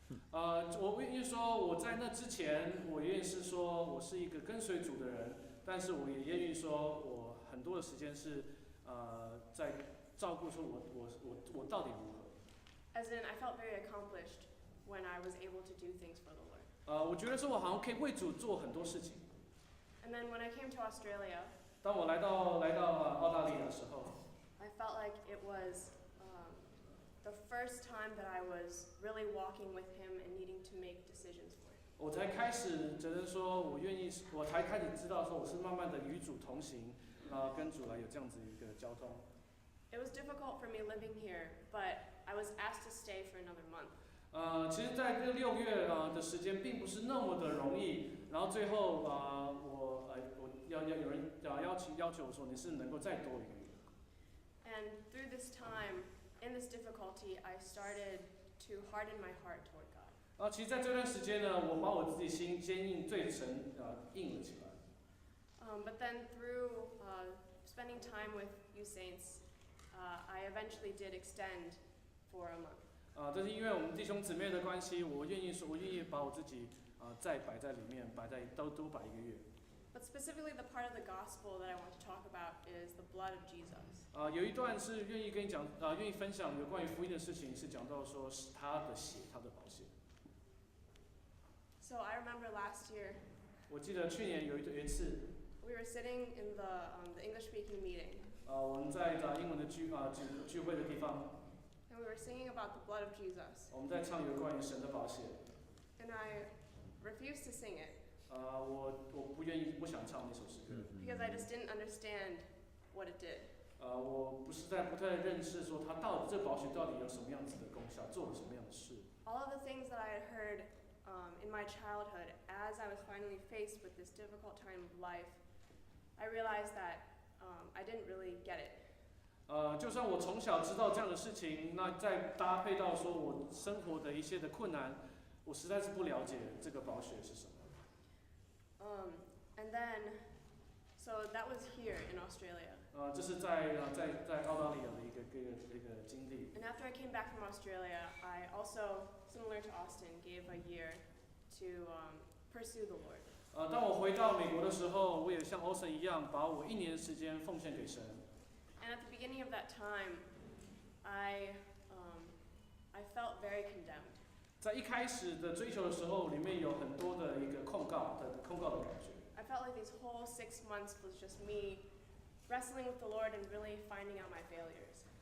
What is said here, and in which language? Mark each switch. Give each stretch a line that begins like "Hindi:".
Chinese: 我愿意说，我在那之前，我愿意是说我是一个跟随主的人，但是我也愿意说，我很多的时间是在照顾说我到底如何。
English: As in, I felt very accomplished when I was able to do things for the Lord.
Chinese: 我觉得说我好像可以为主做很多事情。
English: And then when I came to Australia,
Chinese: 当我来到澳大利亚的时候
English: like it was the first time that I was really walking with Him and needing to make decisions for Him.
Chinese: 我才开始觉得说，我才开始知道说，我是慢慢的与主同行，然后跟主来有这样子一个交通。
English: It was difficult for me living here, but I was asked to stay for another month.
Chinese: 其实在这6月的时间并不是那么的容易，然后最后我有人要求我说你是能够再多1个月。
English: And through this time, in this difficulty, I started to harden my heart toward God.
Chinese: 其实在这段时间呢，我把我自己心坚硬对神硬了起来。
English: But then through spending time with you saints, I eventually did extend for a month.
Chinese: 但是因为我们弟兄姊妹的关系，我愿意把我自己再摆在里面，都摆1个月。
English: But specifically, the part of the gospel that I want to talk about is the blood of Jesus.
Chinese: 有一段是愿意跟你讲，愿意分享有关于福音的事情，是讲到说是他的血，他的宝血。
English: So I remember last year,
Chinese: 我记得去年有一次，
English: we were sitting in the English-speaking meeting,
Chinese: 我们在英文的聚会的地方，
English: and we were singing about the blood of Jesus.
Chinese: 我们在唱有关于神的宝血。
English: And I refused to sing it
Chinese: 我不想唱那首诗歌，
English: because I just didn't understand what it did.
Chinese: 我不太认识说它这宝血到底有什么样子的功效，做了什么样的事。
English: All of the things that I had heard in my childhood, as I was finally faced with this difficult time of life, I realized that I didn't really get it.
Chinese: 就算我从小知道这样的事情，那再搭配到说我生活的一些的困难，我实在是不了解这个宝血是什么。
English: And then, so that was here in Australia.
Chinese: 这是在澳大利亚的一个经历。
English: And after I came back from Australia, I also, similar to Austin, gave a year to pursue the Lord.
Chinese: 当我回到美国的时候，我也像 Austin 一样，把我1年的时间奉献给神。
English: And at the beginning of that time, I felt very condemned.
Chinese: 在一开始的追求的时候，里面有很多的一个控告的感觉。
English: I felt like these whole 6 months was just me wrestling with the Lord and really finding out my failures.